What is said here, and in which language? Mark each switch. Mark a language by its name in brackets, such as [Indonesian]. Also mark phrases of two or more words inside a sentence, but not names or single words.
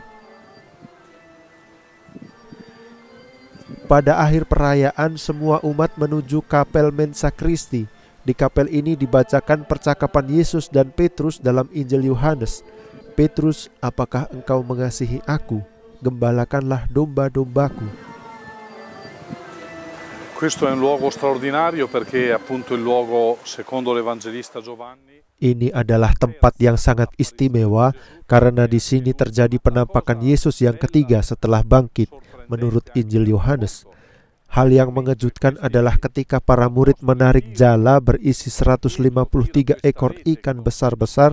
[Indonesian] Pada akhir perayaan, semua umat menuju kapel Mensa Christi. Di kapel ini dibacakan percakapan Yesus dan Petrus dalam Injil Yohanes. Petrus, apakah engkau mengasihi aku? Gembalakanlah domba-dombaku. [Italian] Questo è un luogo straordinario perché appunto il luogo secondo l'Evangelista Giovanni. [Indonesian] Ini adalah tempat yang sangat istimewa karena di sini terjadi penampakan Yesus yang ketiga setelah bangkit menurut Injil Yohanes. Hal yang mengejutkan adalah ketika para murid menarik jala berisi 153 ekor ikan besar-besar.